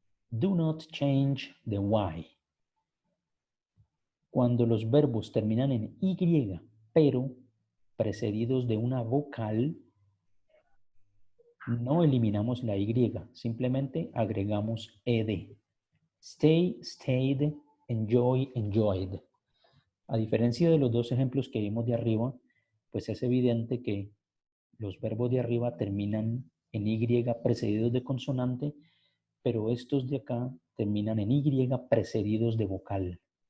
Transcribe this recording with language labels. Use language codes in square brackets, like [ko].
[en] Do not change the y. [es] Cuando los verbos terminan en y, pero precedidos de una vocal, no eliminamos la y, simplemente agregamos ed. [en] Stay, stayed, enjoy, enjoyed. [es] A diferencia de los dos ejemplos que vimos de arriba, pues es evidente que los verbos de arriba terminan en y precedidos de consonante, pero estos de acá terminan en y precedidos de vocal.